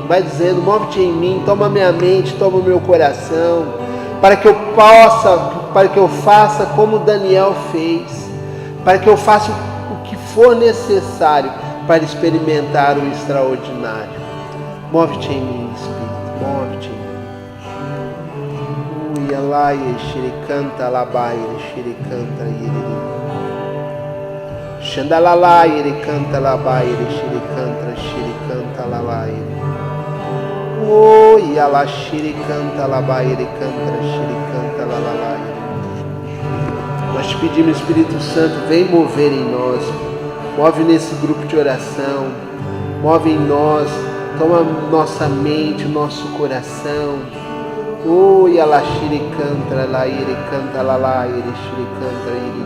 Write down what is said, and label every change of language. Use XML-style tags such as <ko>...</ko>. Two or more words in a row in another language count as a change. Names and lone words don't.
<pt>Vai dizendo, move-te em mim, toma minha mente, toma o meu coração, para que eu faça como Daniel fez, para que eu faça o que for necessário para experimentar o extraordinário. Move-te em mim, Espírito, move-te em mim. Uialaia, xericanta, labaia, xericanta, iriri. Xandalalai, iricanta, labaia, xericanta, lalaia. Uiala, xericanta, labaia, xericanta, lalaia. Nós te pedimos, Espírito Santo, vem mover em nós. Move nesse grupo de oração. Move em nós. Toma nossa mente, nosso coração. Oi, alaxiri canta, laire canta, lalaire, xiri canta, iriri.</pt>